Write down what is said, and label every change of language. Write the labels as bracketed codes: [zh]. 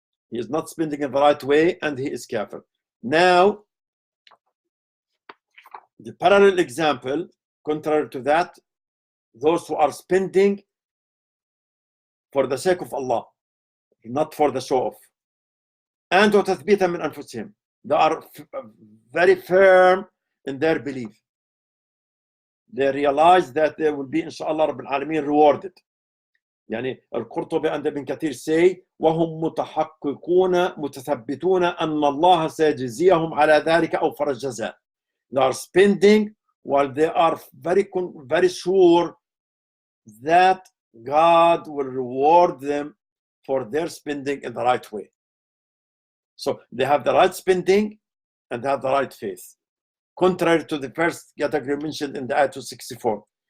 [en] He is not spending in the right way, and he is kafir. Now, the parallel example, contrary to that, those who are spending for the sake of Allah, not for the show off, and [ar] وتثبيتا من أنفسهم, [en] they are very firm in their belief. They realize that they will be, inshallah, Rabbil Alameen, rewarded. [ar] يعني القرطبي [en] and Ibn Kathir say [ar] وهم متحققون متثبتون أن الله سيجزيهم على ذلك أوفر الجزاء. [en] They are spending while they are very sure that God will reward them for their spending in the right way. So they have the right spending and they have the right faith. Contrary to the first category mentioned in the ayah 264.